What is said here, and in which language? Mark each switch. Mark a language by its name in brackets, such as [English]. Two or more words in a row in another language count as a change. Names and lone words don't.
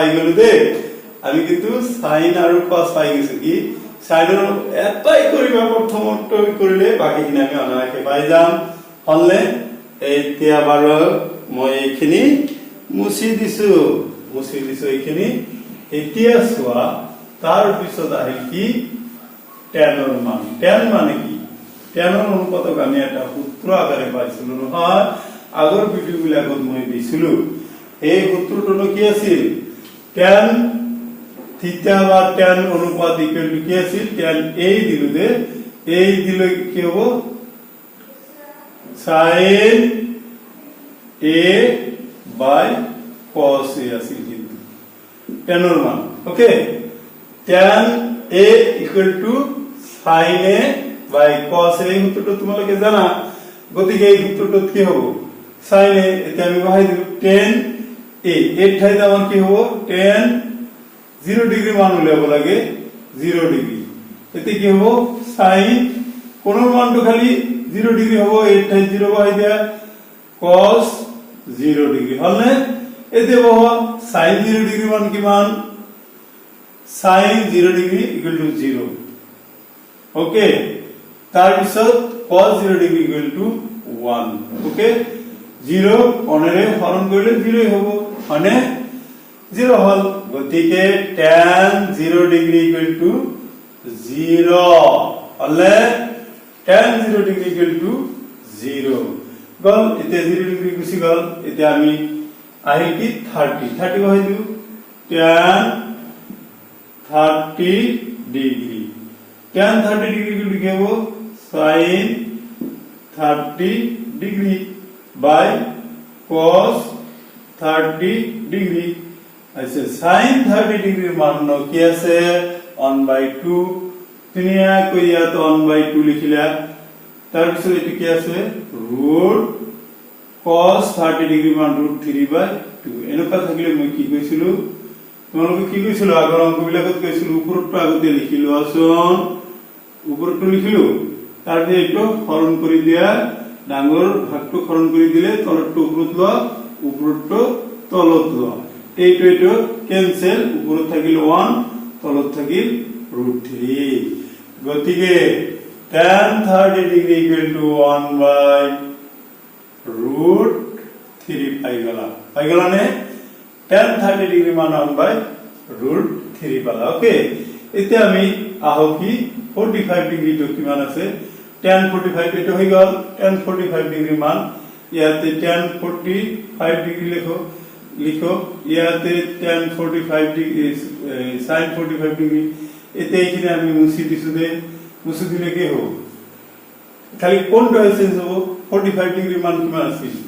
[Assamese] গলো দে আমি কিন্তু sin আৰু cos পাই গৈছো কি সাইনৰ এটাই কৰিবা প্ৰথমটো কৰিলে বাকিখিনি আমি অনায়াসে পাই যাম হলনে এতিয়া বাৰু মই এইখিনি মুছি দিছো এইখিনি এতিয়া চোৱা তাৰ পিছত আহিল কি tan মান tan মানে কি tan অনুপাতক আমি এটা সূত্র আকারে পাইছিলো নহয় আগৰ ভিডিও বিলাকত মই দিছিলো এই সূত্ৰটো কি আছিল tan থিটা বা tan অনুপাত [English] equal to [Assamese] কি আছিল tan এই দিলে কি হবে [English] sin a by cos a [Bangla] আছিল কিন্তু tan এর মান ওকে [English] tan a equal to sin a by cos a [Bangla] এই সূত্রটো তোমালোকে জানা গতিকে এই সূত্রটো কি হবে sin a এটা আমি বহাই দিব tan a এর ঠাইতে আমার কি হবে tan 0 ডিগ্রি মান লব লাগে 0 ডিগ্রি এতে কি হবে sin কোন মানটো খালি 0 ডিগ্রি হবে এর ঠাই 0 বহাই দেয়া cos 0 ডিগ্রি হলনে এতে বহা sin 0 ডিগ্রি মান কি মান sin 0 ডিগ্রি [English] equal to [Bangla] 0 ওকে তার পিছত cos 0 ডিগ্রি [English] equal to [Bangla] 1 ওকে 0 অনরে হরণ করলে 0 হবে মানে 0 হল গতিকে tan 0 ডিগ্রি [English] equal to [Bangla] 0 হলে tan 0 ডিগ্রি [English] equal to [Bangla] 0 গল এতে 0 ডিগ্রি গুছি গল এতে আমি আহিল কি 30 বহাই দিও tan 30 ডিগ্রি tan 30 ডিগ্রি লিখে হবো sin 30 ডিগ্রি বাই cos 30 ডিগ্রি আচ্ছা sin 30 ডিগ্রির মান কি আছে 1/2 তিনিয়া কইয়া তো 1/2 লিখিলা তার পিছনে এটি কি আছে রুট cos 30 ডিগ্রি মান [Assamese] √3/2 এনেকা থাকিলে মই কি কইছিল তোমালোকে কি কইছিল আগৰ অংকবিলাকত কইছিল উপৰটো আগতে লিখিলো আসন উপৰটো লিখিলো তাৰ যে এইটো হৰণ কৰি দিয়া ডাঙৰ ভাগটো হৰণ কৰি দিলে তলটো উপৰত লোৱা উপৰটো তলত লোৱা এইটো ক্যান্সেল উপৰত থাকিল 1 তলত থাকিল √3 গতিকে tan 30 ডিগ্রি [English] equal to [Assamese] 1/√3 পাই গলা নে tan 30 ডিগ্রি মান 1/√3 পালা ওকে এতে আমি আহো [Bangla] কি 45 ডিগ্রি তো কি মান আছে tan 45 এটা হই গল tan 45 ডিগ্রি মান ইয়াতে tan 45 ডিগ্রি লিখো ইয়াতে tan 45 ডিগ্রি sin 45 ডিগ্রি এতে এখানে আমি মুছি দিলে কি হবে খালি কোনটা চেঞ্জ হবে 45 ডিগ্রি মান কি মান আছে